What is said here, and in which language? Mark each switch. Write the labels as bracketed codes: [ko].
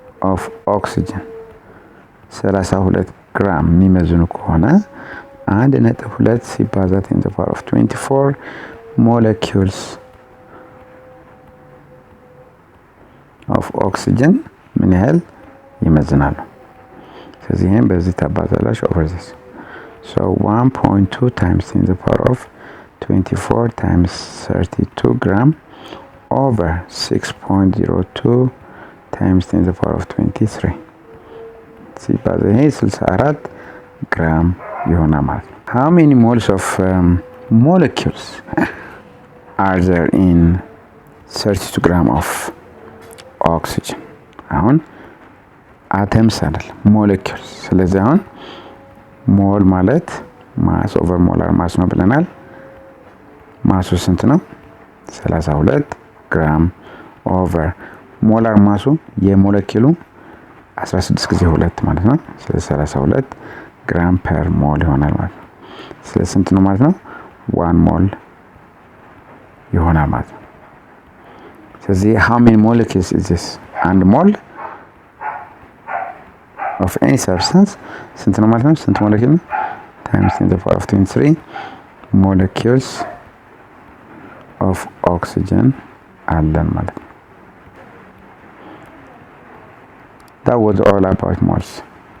[en] of oxygen 32 [am] ግራም የሚመዝኑ ከሆነ [en] 1.2 [am] ሲባዛ [en] 10 to the power of 24 molecules of oxygen [am] ምን ያህል ይመዝናሉ? ስለዚህ ይሄን በዚህ ታባዛላችሁ [en] over this. So 1.2 times 10 to the power of 24 times 32 gram over 6.02 times 10 to the power of 23 [am] ሲባዛ ይሄ 64 ግራም ይሆናል ማለት ነው። [en] How many moles of molecules are there in 32 gram of oxygen? [am] አሁን አተምስ አይደል molecules። ስለዚህ አሁን ሞል ማለት [en] ማስ ኦቨር ሞላር ማስ [am] ነው ብለናል። ማሱ ስንት ነው? 32 ግራም ኦቨር ሞላር ማሱ የሞለኪሉ 16 ጊዜ 2 ማለት ነው። ስለዚህ 32 ግራም ፐር ሞል ይሆናል ማለት ነው። ስለዚህ ስንት ነው ማለት ነው? 1 ሞል ይሆናል ማለት ነው። ስለዚህ [en] how many molecules is this? [am] አንድ ሞል [en] of any substance [am] ስንት ነው ማለት ነው? ስንት ሞለኪል ነው? [en] times 10 to the power of 23 molecules of oxygen [am] አለን ማለት ነው። [en] That was all about moles.